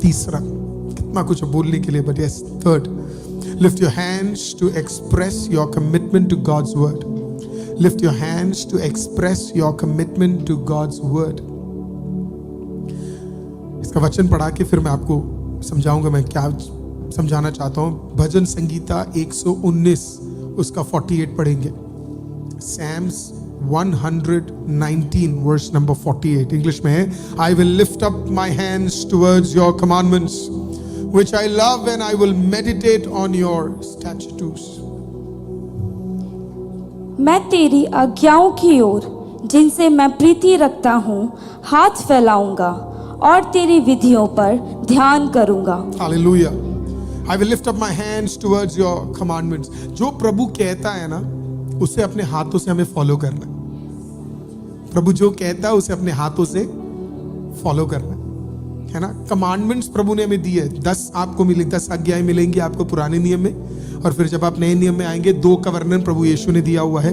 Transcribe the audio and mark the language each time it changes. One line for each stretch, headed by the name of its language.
Hindi: तीसरा, कितना कुछ बोलने के लिए,
English: But yes, third, lift your hands to express your commitment to God's word. Lift your hands to express your commitment to God's word.
Hindi: इसका वचन पढ़ा के फिर मैं आपको समझाऊंगा मैं क्या समझाना चाहता हूं। भजन संगीता 119 उसका 48 पढ़ेंगे।
English: Psalms 119 verse number 48
Hindi: इंग्लिश में है,
English: I will lift up my hands towards your commandments which I love and I will meditate on your statutes।
Hindi: मैं तेरी आज्ञाओं की ओर जिनसे मैं प्रीति रखता हूँ हाथ फैलाऊंगा और तेरी विधियों पर ध्यान करूंगा। Hallelujah.
English: I will lift up my hands towards your commandments।
Hindi: जो प्रभु कहता है ना उसे अपने हाथों से हमें फॉलो करना है। प्रभु जो कहता है उसे अपने हाथों से फॉलो करना है ना। कमांडमेंट्स प्रभु ने हमें दिए, 10 आपको मिले, 10 आज्ञाएं मिलेंगी आपको पुराने नियम में, और फिर जब आप नए नियम में आएंगे 2 का वर्णन प्रभु यीशु ने दिया हुआ है।